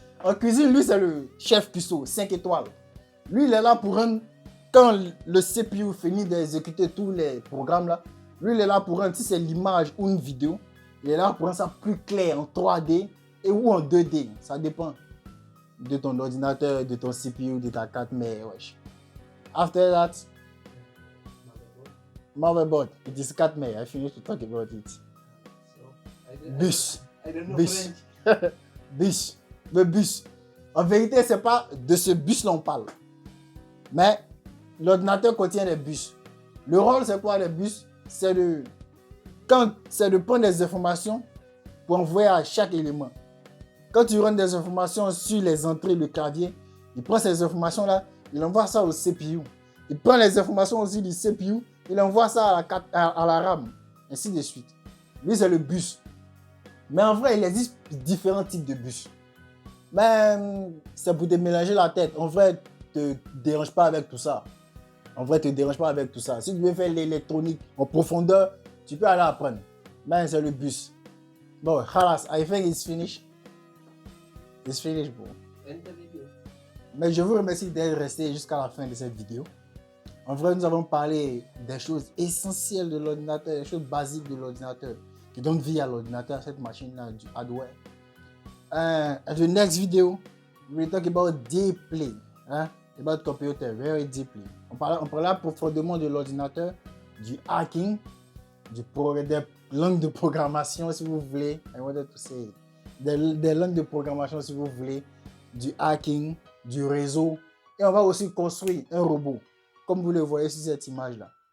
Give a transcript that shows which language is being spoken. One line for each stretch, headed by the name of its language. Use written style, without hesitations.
French: En cuisine, lui, c'est le chef cuistot, 5 étoiles. Lui, il est là pour rendre, quand le CPU finit d'exécuter tous les programmes là, lui, il est là pour rendre, si c'est l'image ou une vidéo, il est là pour rendre ça plus clair en 3D et ou en 2D. Ça dépend de ton ordinateur, de ton CPU, de ta carte mère. Wesh.
English: After that, motherboard. It is 4 mère. I finished to talk about it. So, Bus. I don't know Bus. French.
French: Bus. Le bus. En vérité, c'est pas de ce bus-là on parle. Mais l'ordinateur contient des bus. Le rôle, c'est quoi les bus? C'est de prendre des informations pour envoyer à chaque élément. Quand tu rentres des informations sur les entrées du clavier, il prend ces informations-là, il envoie ça au CPU. Il prend les informations aussi du CPU, il envoie ça à la RAM, ainsi de suite. Lui, c'est le bus. Mais en vrai, il existe différents types de bus. Mais c'est pour te mélanger la tête. En vrai, te dérange pas avec tout ça. En vrai, te dérange pas avec tout ça. Si tu veux faire l'électronique en profondeur, tu peux aller apprendre. Mais c'est le bus.
English: Bon, halas, I think it's finished. It's finished, bro. End the video. Mais je vous remercie d'être resté jusqu'à la fin de cette vidéo. En vrai, nous avons parlé des choses essentielles de l'ordinateur, des choses basiques de l'ordinateur, qui donnent vie à l'ordinateur, à cette machine-là, du hardware. The next video, we'll talk about deeply, about computer, very deeply.
French: On parlera profondément de l'ordinateur, du hacking, des langues de programmation, si vous voulez.
English: I wanted to say
French: des langues de programmation, si vous voulez, du hacking, du réseau. Et on va aussi construire un robot, comme vous le voyez sur cette image-là.